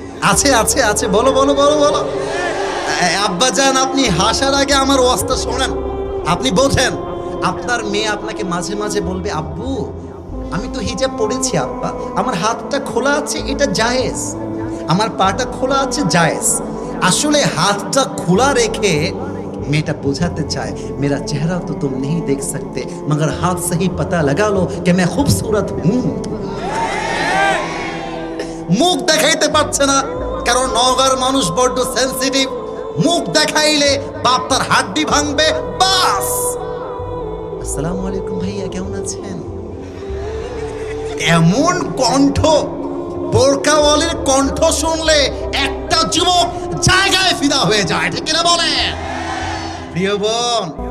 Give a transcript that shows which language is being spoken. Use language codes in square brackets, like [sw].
[bn] আছে আছে আছে, বলো বলো বলো বলো। আব্বা জান, আপনি হাসার আগে আমার ওয়াজটা শোনেন, আপনি বোঝেন। আপনার মেয়ে আপনাকে মাঝে মাঝে বলবে, আব্বু আমি তো হিজাব পড়েছি আব্বা, আমার হাতটা খোলা আছে এটা জায়েজ, আমার পাটা খোলা আছে জায়েজ। আসলে হাতটা খোলা রেখে মেয়েটা বোঝাতে চায়, [hi] মেরা চেহারা তো তুম नहीं देख सकते मगर हाथ से ही पता लगा लो कि मैं खूबसूरत हूं। [bn] মুখ দেখাইতে পারছে না, কারণ নগর মানুষ বড্ড সেনসিটিভ। মুখ দেখাইলে বাপ তার হাড্ডি ভাঙবে, বাস। আসসালামু আলাইকুম ভাইয়া, কেমন আছেন? এমন কণ্ঠ, বোরকাওয়ালির কণ্ঠ শুনলে একটা যুবক জায়গায় ফিদা হয়ে যায়, ঠিক কিনা বলে? প্রিয় বোন,